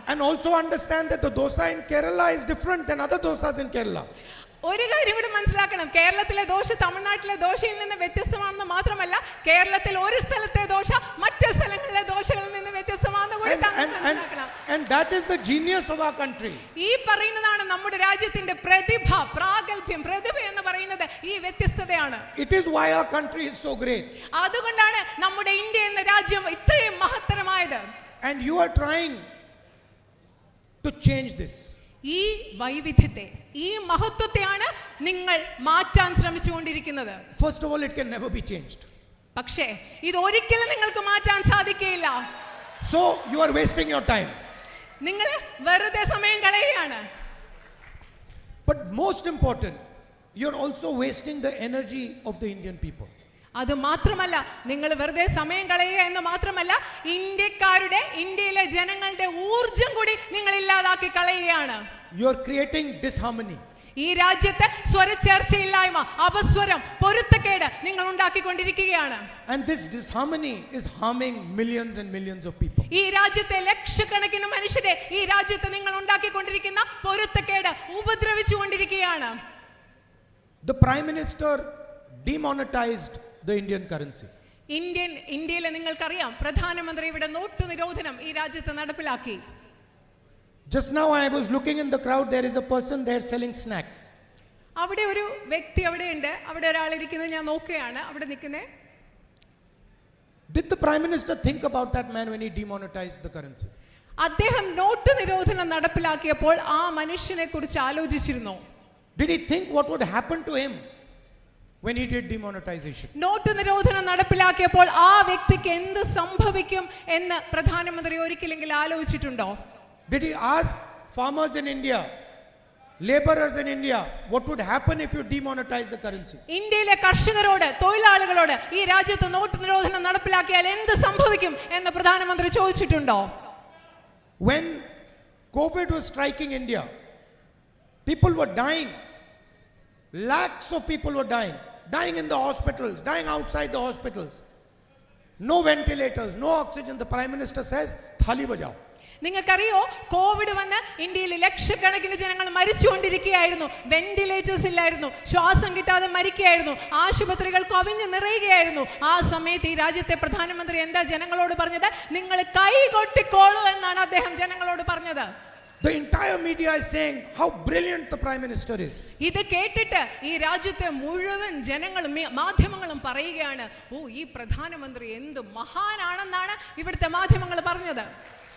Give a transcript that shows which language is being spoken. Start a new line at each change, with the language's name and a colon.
English: And also understand that the dosa in Kerala is different than other dosas in Kerala.
Malayalam: ഒരു കാര്യം കൂടി മനസ്സിലാക്കണം, കേരളത്തിലെ ദോശ തമിഴ്നാട്ടിലെ ദോശയിൽ നിന്ന് വ്യത്യസ്തമാണെന്ന് മാത്രമല്ല, കേരളത്തിൽ ഒരു സ്ഥലത്തെ ദോശ മറ്റു സ്ഥലങ്ങളിലെ ദോശകളിൽ നിന്ന് വ്യത്യസ്തമാണെന്ന് കൂടി താങ്കൾ മനസ്സിലാക്കണം.
English: And that is the genius of our country.
Malayalam: ഈ പറയുന്നതാണ് നമ്മുടെ രാജ്യത്തിന്റെ പ്രതിഭ, പ്രാഗൽഭ്യം. പ്രതിഭ എന്ന് പറയുന്നത് ഈ വ്യത്യസ്തതയാണ്.
English: It is why our country is so great.
Malayalam: അതുകൊണ്ടാണ് നമ്മുടെ ഇന്ത്യ എന്ന രാജ്യം ഇത്രയും മഹത്തരമായത്.
English: And you are trying to change this.
Malayalam: ഈ വൈവിധ്യത്തെ, ഈ മഹത്വത്തെയാണ് നിങ്ങൾ മാറ്റാൻ ശ്രമിച്ചുകൊണ്ടിരിക്കുന്നത്.
English: First of all, it can never be changed.
Malayalam: പക്ഷേ ഇത് ഒരിക്കലും നിങ്ങൾക്ക് മാറ്റാൻ സാധിക്കുകയില്ല.
English: So you are wasting your time.
Malayalam: നിങ്ങൾ വെറുതെ സമയം കളയുകയാണ്.
English: But most important, you are also wasting the energy of the Indian people.
Malayalam: അത് മാത്രമല്ല, നിങ്ങൾ വെറുതെ സമയം കളയുക എന്ന് മാത്രമല്ല, ഇന്ത്യക്കാരുടെ, ഇന്ത്യയിലെ ജനങ്ങളുടെ ഊർജം കൂടി നിങ്ങൾ ഇല്ലാതാക്കി കളയുകയാണ്.
English: You are creating disharmony.
Malayalam: ഈ രാജ്യത്ത് സ്വരച്ചേർച്ചയില്ലായ്മ, അപസ്വരം, പൊരുത്തക്കേട് നിങ്ങൾ ഉണ്ടാക്കിക്കൊണ്ടിരിക്കുകയാണ്.
English: And this disharmony is harming millions and millions of people.
Malayalam: ഈ രാജ്യത്തെ ലക്ഷക്കണക്കിന് മനുഷ്യരെ ഈ രാജ്യത്ത് നിങ്ങൾ ഉണ്ടാക്കിക്കൊണ്ടിരിക്കുന്ന പൊരുത്തക്കേട് ഉപദ്രവിച്ചുകൊണ്ടിരിക്കുകയാണ്.
English: The Prime Minister demonetized the Indian currency.
Malayalam: ഇന്ത്യയിലെ നിങ്ങൾക്കറിയാം, പ്രധാനമന്ത്രി ഇവിടെ നോട്ട് നിരോധനം ഈ രാജ്യത്ത് നടപ്പിലാക്കി.
English: Just now I was looking in the crowd, there is a person there selling snacks.
Malayalam: അവിടെ ഒരു വ്യക്തി അവിടെ ഉണ്ട്, അവിടെ ഒരാൾ ഇരിക്കുന്നത് ഞാൻ നോക്കുകയാണ്, അവിടെ നിൽക്കുന്നത്.
English: Did the Prime Minister think about that man when he demonetized the currency?
Malayalam: അദ്ദേഹം നോട്ട് നിരോധനം നടപ്പിലാക്കിയപ്പോൾ ആ മനുഷ്യനെ കുറിച്ച് ആലോചിച്ചിരുന്നോ?
English: Did he think what would happen to him when he did demonetization?
Malayalam: Not നിരോധനം നടപ്പിലാക്കിയപ്പോൾ ആ വ്യക്തിക്ക് എന്ത് സംഭവിക്കും എന്ന് പ്രധാനമന്ത്രി ഒരിക്കലെങ്കിലും ആലോചിച്ചിട്ടുണ്ടോ?
English: Did he ask farmers in India, laborers in India, what would happen if you demonetize the currency?
Malayalam: ഇന്ത്യയിലെ കർഷകരോട്, തൊഴിലാളികളോട് ഈ രാജ്യത്ത് നോട്ട് നിരോധനം നടപ്പിലാക്കിയാൽ എന്ത് സംഭവിക്കും എന്ന് പ്രധാനമന്ത്രി ചോദിച്ചിട്ടുണ്ടോ?
English: When COVID was striking India, people were dying. Lakhs of people were dying in the hospitals, dying outside the hospitals. No ventilators, no oxygen. The Prime Minister says,
Hindi: "Thali bajao."
Malayalam: നിങ്ങൾക്കറിയോ, Covid വന്ന് ഇന്ത്യയിൽ ലക്ഷക്കണക്കിന് ജനങ്ങൾ മരിച്ചുകൊണ്ടിരിക്കുകയായിരുന്നു. Ventilators ഇല്ലായിരുന്നു, ശ്വാസം കിട്ടാതെ മരിക്കുകയായിരുന്നു, ആശുപത്രികൾ കവിഞ്ഞു നിറയുകയായിരുന്നു. ആ സമയത്ത് ഈ രാജ്യത്തെ പ്രധാനമന്ത്രി എന്താ ജനങ്ങളോട് പറഞ്ഞത്? നിങ്ങൾ കൈകൊട്ടിക്കോളൂ എന്നാണ് അദ്ദേഹം ജനങ്ങളോട് പറഞ്ഞത്.
English: The entire media is saying how brilliant the Prime Minister is.
Malayalam: ഇത് കേട്ടിട്ട് ഈ രാജ്യത്തെ മുഴുവൻ ജനങ്ങളും മാധ്യമങ്ങളും പറയുകയാണ്, ഓ, ഈ പ്രധാനമന്ത്രി എന്ത് മഹാനാണെന്നാണ് ഇവിടുത്തെ മാധ്യമങ്ങൾ പറഞ്ഞത്.